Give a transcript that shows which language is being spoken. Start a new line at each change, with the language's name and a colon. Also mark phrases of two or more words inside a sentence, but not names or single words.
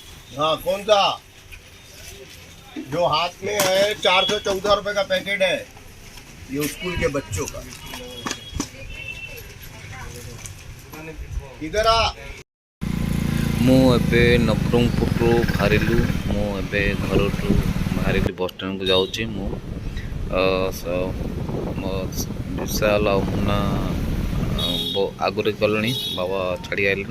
Hindi: हाँ कौन सा? जो हाथ में है 414 रुपए का पैकेट है, ये स्कूल के बच्चों का। इधर आ।
Odia: ମୁଁ ଏବେ ନବରଙ୍ଗପୁରରୁ ବାହାରିଲୁ। ମୁଁ ଏବେ ଘରଠୁ ବାହାରିଲି ବସ୍ ଷ୍ଟାଣ୍ଡକୁ ଯାଉଛି। ମୁଁ ମୋ ବିଶାଲ ଆଉ ମୁନା ଆଗରେ ଗଲେଣି, ବାବା ଛାଡ଼ି ଆଇଲେଣି।